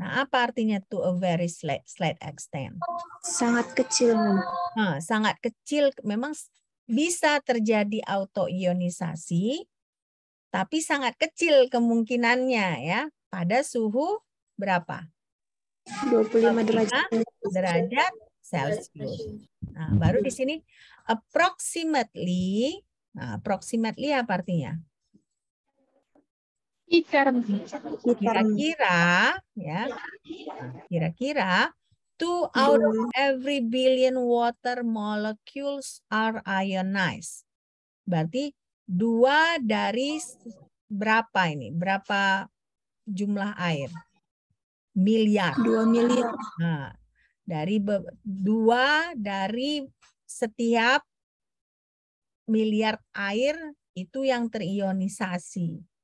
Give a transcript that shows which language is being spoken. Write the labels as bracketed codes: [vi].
[id] Nah, apa artinya [en] to a very slight extent? [id] Sangat kecil. Nah, sangat kecil, memang bisa terjadi auto-ionisasi, tapi sangat kecil kemungkinannya ya pada suhu berapa? 25 derajat Celcius. Nah, baru di sini approximately. Nah, approximately apa artinya? Kira-kira, ya. Kira-kira [en] 2 out of every billion water molecules are ionized. [id] Berarti 2 dari berapa ini? Berapa jumlah air? Miliar. 2 miliar. Nah, dari 2 dari setiap miliar air itu yang terionisasi.